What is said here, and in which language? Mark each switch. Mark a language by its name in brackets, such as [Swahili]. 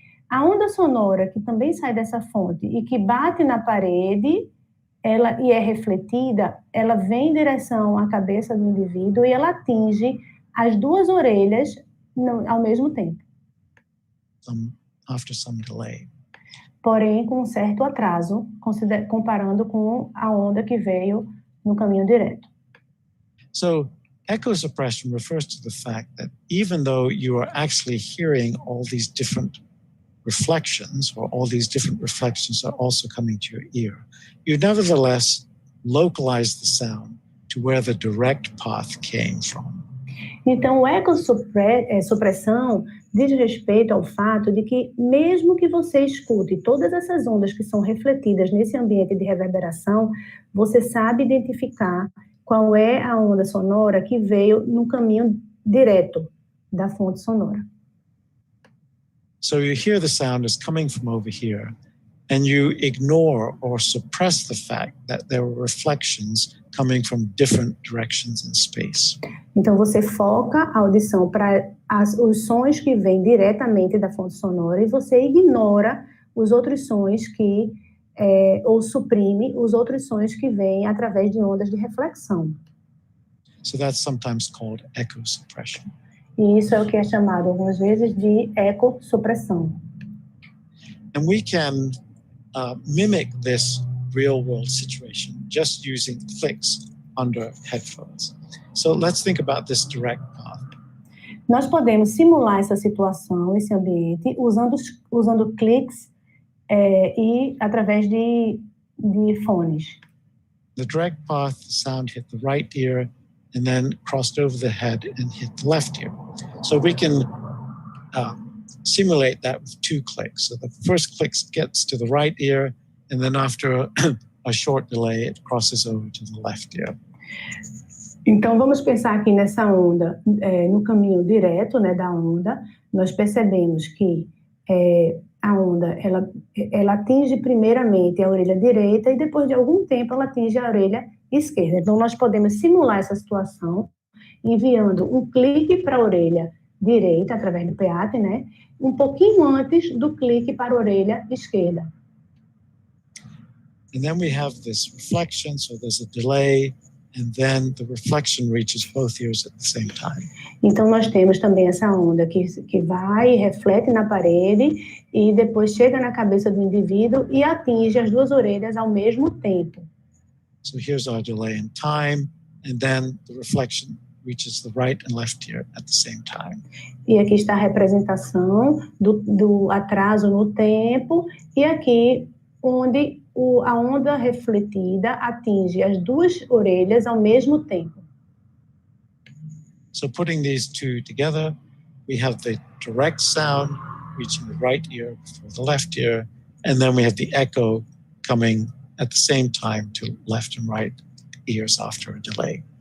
[Portuguese] A onda sonora que também sai dessa fonte e que bate na parede, e é refletida, ela vem em direção à cabeça do indivíduo e ela atinge as duas orelhas ao mesmo tempo. [English] After some delay. [Portuguese] Porém, com um certo atraso, comparando com a onda que veio no caminho direto. [English] So, echo suppression refers to the fact that even though you are actually hearing all these different reflections, or all these different reflections are also coming to your ear, you nevertheless localize the sound to where the direct path came from. [Portuguese] Então, a ecossupressão diz respeito ao fato de que, mesmo que você escute todas essas ondas que são refletidas nesse ambiente de reverberação, você sabe identificar qual é a onda sonora que veio no caminho direto da fonte sonora. [English] So you hear the sound is coming from over here, and you ignore or suppress the fact that there were reflections coming from different directions in space. [Portuguese] Então você foca a audição para os sons que vêm diretamente da fonte sonora e você ignora os outros sons ou suprime os outros sons que vêm através de ondas de reflexão. [English] So that's sometimes called echo suppression. [Portuguese] E isso é o que é chamado algumas vezes de ecossupressão. [English] And we can mimic this real-world situation just using clicks under headphones. So let's think about this direct path. [Portuguese] Nós podemos simular essa situação, esse ambiente, usando cliques e através de fones. [English] The direct path, the sound hit the right ear and then crossed over the head and hit the left ear. So we can simulate that with 2 clicks. So the first click gets to the right ear, and then after a short delay, it crosses over to the left ear. [Portuguese] Então, vamos pensar aqui nessa onda, no caminho direto, né, da onda. Nós percebemos que a onda, ela atinge primeiramente a orelha direita e depois de algum tempo ela atinge a orelha esquerda. Então, nós podemos simular essa situação enviando um clique para a orelha direita, através do PEATE, né, um pouquinho antes do clique para a orelha esquerda. [English] And then we have this reflection, so there's a delay, and then the reflection reaches both ears at the same time. [Portuguese] Então, nós temos também essa onda que vai e reflete na parede e depois chega na cabeça do indivíduo e atinge as duas orelhas ao mesmo tempo. [English] So here's our delay in time, and then the reflection reaches the right and left ear at the same time. [Portuguese] E aqui está a representação do atraso no tempo, e aqui onde a onda refletida atinge as duas orelhas ao mesmo tempo. [English] So putting these two together, we have the direct sound reaching the right ear before the left ear, and then we have the echo coming at the same time to left and right ears after a delay.